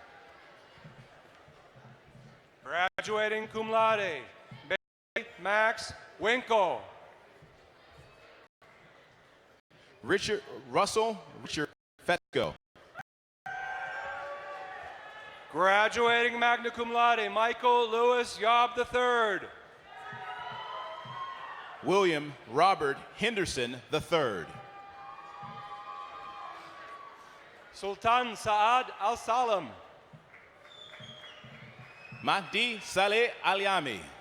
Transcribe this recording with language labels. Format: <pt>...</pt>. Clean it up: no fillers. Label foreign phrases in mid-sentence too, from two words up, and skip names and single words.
<en>Graduating</en> <la>cum laude,</la> <en>Bailey Max Winkle. Russell Richard Fetko. Graduating</en> <la>magna cum laude,</la> <en>Michael Lewis Yob III. William Robert Henderson III. Sultan Saad Al Salam. Mahdi Saleh Alyami.</en>